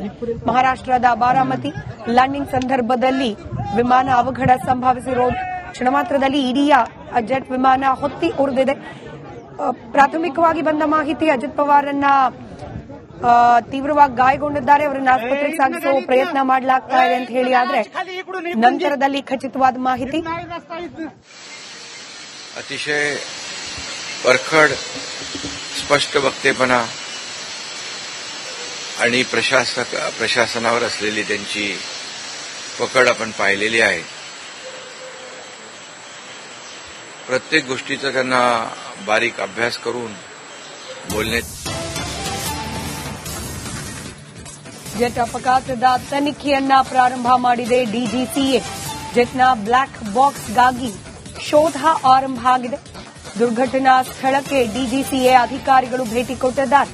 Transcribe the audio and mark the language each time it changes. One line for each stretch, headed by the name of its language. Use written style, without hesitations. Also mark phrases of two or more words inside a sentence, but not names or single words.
Kannada: ಮಹಾರಾಷ್ಟ್ರದ ಬಾರಾಮತಿ ಲ್ಯಾಂಡಿಂಗ್ ಸಂದರ್ಭದಲ್ಲಿ ವಿಮಾನ ಅವಘಡ ಸಂಭವಿಸಿರೋ ಕ್ಷಣ ಮಾತ್ರದಲ್ಲಿ ಇಡೀ ಜೆಟ್ ವಿಮಾನ ಹೊತ್ತಿ ಉರಿದಿದೆ. ಪ್ರಾಥಮಿಕವಾಗಿ ಬಂದ ಮಾಹಿತಿ ಅಜಿತ್ ಪವಾರ್ರನ್ನ ತೀವ್ರವಾಗಿ ಗಾಯಗೊಂಡಿದ್ದಾರೆ, ಅವರನ್ನು ಆಸ್ಪತ್ರೆಗೆ ಸಾಗಿಸುವ ಪ್ರಯತ್ನ ಮಾಡಲಾಗ್ತಾ ಇದೆ ಅಂತ ಹೇಳಿ, ಆದ್ರೆ ನಂತರದಲ್ಲಿ ಖಚಿತವಾದ ಮಾಹಿತಿ
Marathi: अतिशय परखड स्पष्ट वक्तेपणा आणि प्रशासनावर असलेली त्यांची पकड आपण पाहिलेली आहे. प्रत्येक गोष्टीचा त्यांना बारीक अभ्यास करून बोलणे.
Kannada: ಜೆಟ್ ಅಪಘಾತದ ತನಿಖೆಯನ್ನ ಪ್ರಾರಂಭ ಮಾಡಿದೆ ಡಿಜಿಸಿಎ. ಜೆಟ್ನ ಬ್ಲಾಕ್ ಬಾಕ್ಸ್ಗಾಗಿ ಶೋಧ ಆರಂಭ ಆಗಿದೆ. ದುರ್ಘಟನಾ ಸ್ಥಳಕ್ಕೆ ಡಿಜಿಸಿಎ ಅಧಿಕಾರಿಗಳು ಭೇಟಿ ಕೊಟ್ಟಿದ್ದಾರೆ.